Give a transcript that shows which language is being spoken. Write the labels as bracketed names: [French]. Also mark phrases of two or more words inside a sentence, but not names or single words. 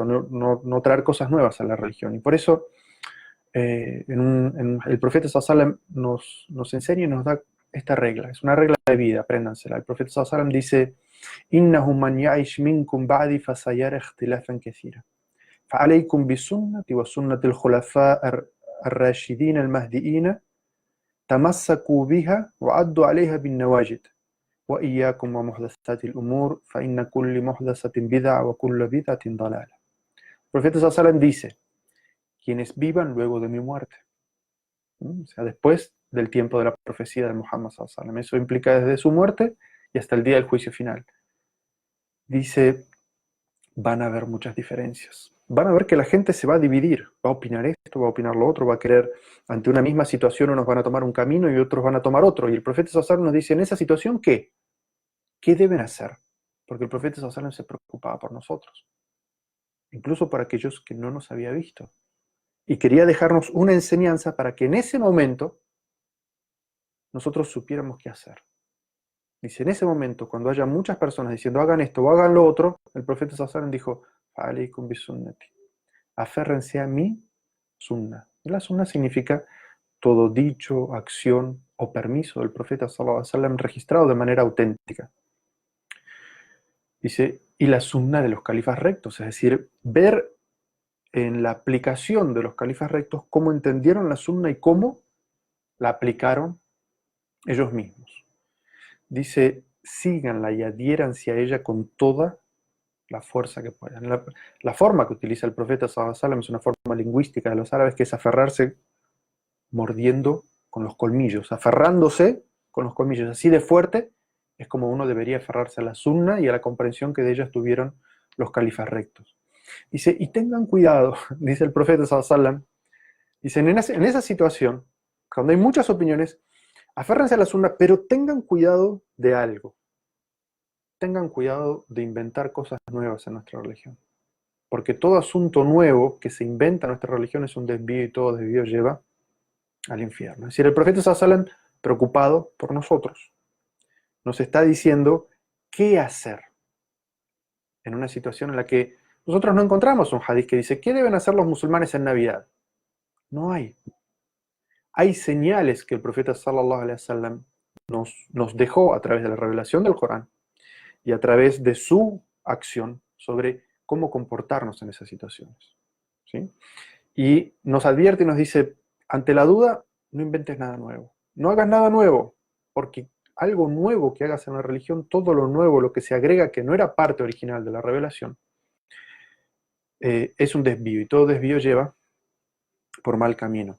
[Spanish] No traer cosas nuevas a la religión. Y por eso el profeta [Arabic] صلى الله عليه وسلم [Spanish] nos enseña y nos da esta regla. Es una regla de vida, apréndansela. El profeta [Arabic] صلى الله عليه وسلم [Spanish] dice: [Arabic] إِنَّهُ مَنْ يَعِشْ مِنْكُمْ بَعْدِي فَسَيَرَ اخْتِلَافًا كَثِيرًا فَعَلَيْكُمْ بِسُنَّتِي وَسُنَّةِ الْخُلَفَاءِ الرَّاشِدِينَ الْمَهْدِيِّينَ تَمَسَّكُوا بِهَا وَعَضُّوا عَلَيْهَا بِالنَّوَاجِذِ وَإِيَّاكُمْ وَمُحْدَثَاتِ الْأُمُورِ فَإِنَّ كُلَّ مُحْدَثَةٍ بِدْعَةٌ وَكُلُّ بِدْعَةٍ ضَلَالَةٌ. [Spanish] El profeta [Arabic] صلى الله عليه وسلم [Spanish] dice: quienes vivan luego de mi muerte, o sea, después del tiempo de la profecía de Muhammad [Arabic] صلى الله عليه وسلم. [Spanish] Eso implica desde su muerte y hasta el día del juicio final. Dice, van a haber muchas diferencias. Van a ver que la gente se va a dividir, va a opinar esto, va a opinar lo otro, va a querer, ante una misma situación unos van a tomar un camino y otros van a tomar otro. Y el profeta [Arabic] صلى الله عليه وسلم [Spanish] nos dice, en esa situación, ¿qué? ¿Qué deben hacer? Porque el profeta [Arabic] صلى الله عليه وسلم [Spanish] se preocupaba por nosotros, incluso por aquellos que no nos había visto. Y quería dejarnos una enseñanza para que en ese momento nosotros supiéramos qué hacer. Dice, en ese momento, cuando haya muchas personas diciendo hagan esto o hagan lo otro, el profeta [Arabic] صلى الله عليه وسلم [Spanish] dijo, [Arabic] "عليكم بسنتي", [Spanish] aférrense a mi sunna. Y la sunna significa todo dicho, acción o permiso del profeta sallallahu alaihi wasallam registrado de manera auténtica. Dice, y la sunna de los califas rectos, es decir, ver en la aplicación de los califas rectos cómo entendieron la sunna y cómo la aplicaron ellos mismos. Dice, síganla y adhiéranse a ella con toda la fuerza que puedan. La forma que utiliza el profeta [Arabic] صلى الله عليه وسلم [Spanish] es una forma lingüística de los árabes, que es aferrarse mordiendo con los colmillos, aferrándose con los colmillos. Así de fuerte es como uno debería aferrarse a la sunna y a la comprensión que de ellas tuvieron los califas rectos. Dice, y tengan cuidado, dice el profeta [Arabic] صلى الله عليه وسلم, [Spanish] dice, en esa situación, cuando hay muchas opiniones, aférrense a la sunna, pero tengan cuidado de algo. Tengan cuidado de inventar cosas nuevas en nuestra religión. Porque todo asunto nuevo que se inventa en nuestra religión es un desvío y todo desvío lleva al infierno. Es decir, el profeta [Arabic] صلى الله عليه وسلم, [Spanish] preocupado por nosotros, nos está diciendo qué hacer en una situación en la que nosotros no encontramos un hadith que dice, ¿qué deben hacer los musulmanes en Navidad? No hay. Hay señales que el profeta [Arabic] صلى الله عليه وسلم [Spanish] nos dejó a través de la revelación del Corán y a través de su acción sobre cómo comportarnos en esas situaciones. ¿Sí? Y nos advierte y nos dice, ante la duda, no inventes nada nuevo. No hagas nada nuevo, porque algo nuevo que hagas en la religión, todo lo nuevo, lo que se agrega que no era parte original de la revelación, es un desvío, y todo desvío lleva por mal camino.